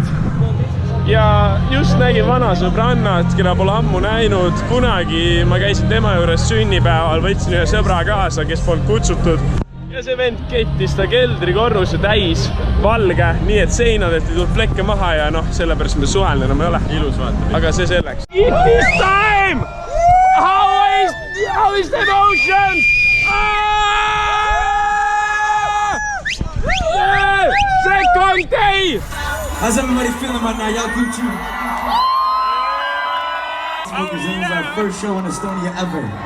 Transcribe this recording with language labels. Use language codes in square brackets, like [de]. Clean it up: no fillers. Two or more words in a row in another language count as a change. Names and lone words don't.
[et] Ja just nägin vana sõbrannat, keda pole ammu näinud. Kunagi ma käisin tema juures sünnipäeval, võtsin ühe sõbra kaasa, kes polnud kutsutud. Ja see vend kettis ta keldrikorruse täis valge, nii et seinadelt ei tulnud plekke maha ja noh, sellepärast me suhelnud enam ei ole. Ilus vaata. Aga see selleks. [en] It is time! How is the emotion? Yeah! Second day! How's everybody feeling right now? Y'all Gucci? This is our first show in Estonia ever.